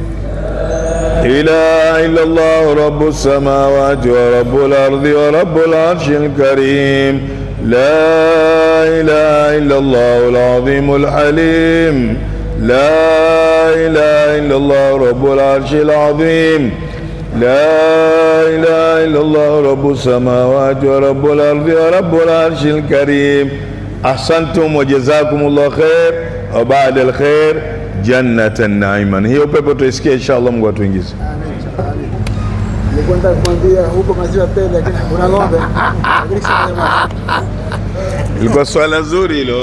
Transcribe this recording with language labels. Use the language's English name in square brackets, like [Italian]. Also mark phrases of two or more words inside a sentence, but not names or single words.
[Arabic] إله إلا الله رب السماوات ورب الأرض ورب العرش الكريم لا إله إلا الله العظيم الحليم لا إله إلا الله رب العرش العظيم لا إله إلا الله رب السماوات ورب الأرض ورب العرش الكريم أحسنتم وجزاكم الله خير وبعد الخير جنة نعيما. [Swahili] Hiyo pepo tuisikie inshallah, Mungu atuingize. Amin. Nilikuwa nataka kumwambia huko maziwa tele lakini kuna ng'ombe. Ilikuwa swala zuri hilo.